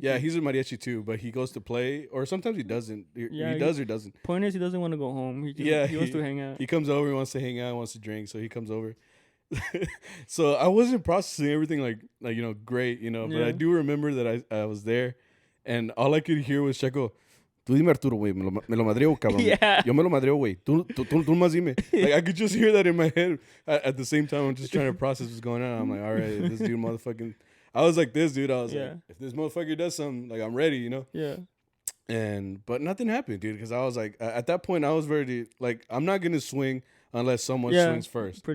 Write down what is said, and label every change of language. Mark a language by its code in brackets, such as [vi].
[en] Yeah, he's a mariachi too, but he goes to play, or sometimes he doesn't. He does or doesn't. Point is, he doesn't want to go home. He wants to hang out. He comes over, he wants to hang out, wants to drink, so he comes over. So I wasn't processing everything like great, but I do remember that I was there, and all I could hear was Checo. [es] Tú dime Arturo, güey, me lo madreo, cabrón. [en] Yeah. [es] Yo me lo madreo, güey. Tú más dime. [en] Like, I could just hear that in my head. At the same time, I'm just trying to process what's going on. I'm like, all right, this dude motherfucking... I was like this, dude. I was like, if this motherfucker does something, like, I'm ready, Yeah. But nothing happened, dude, because I was like, at that point, I was ready. Like, I'm not going to swing unless someone swings first.